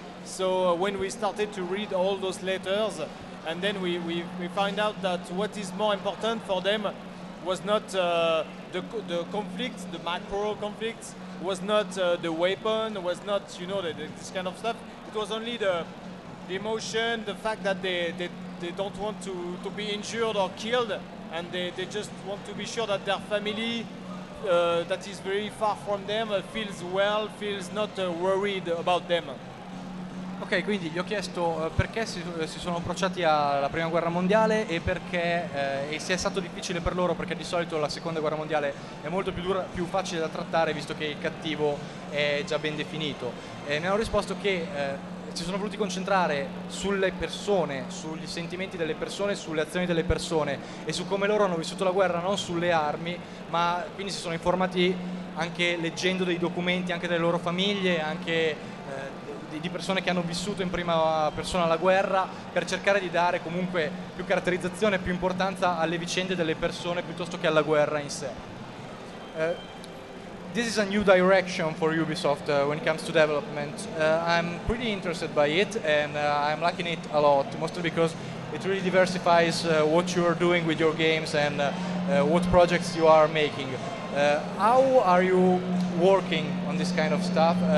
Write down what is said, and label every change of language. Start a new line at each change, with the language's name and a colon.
English: So when we started to read all those letters, and then we find out that what is more important for them was not the conflicts, the macro conflicts, was not the weapon, was not this kind of stuff. It was only the emotion, the fact that they don't want to be injured or killed, and they just want to be sure that their family that is very far from them feels well, feels not worried about them.
Italian: Ok, quindi gli ho chiesto perché si sono approcciati alla prima guerra mondiale e perché se è stato difficile per loro, perché di solito la seconda guerra mondiale è molto più dura, più facile da trattare visto che il cattivo è già ben definito. E mi hanno risposto che si sono voluti concentrare sulle persone, sugli sentimenti delle persone, sulle azioni delle persone e su come loro hanno vissuto la guerra, non sulle armi, ma quindi si sono informati anche leggendo dei documenti anche delle loro famiglie, anche di persone che hanno vissuto in prima persona la guerra, per cercare di dare comunque più caratterizzazione e più importanza alle vicende delle persone piuttosto che alla guerra in sé.
English: This is a new direction for Ubisoft when it comes to development. I'm pretty interested by it and I'm liking it a lot, mostly because it really diversifies what you are doing with your games and what projects you are making. How are you working on this kind of stuff?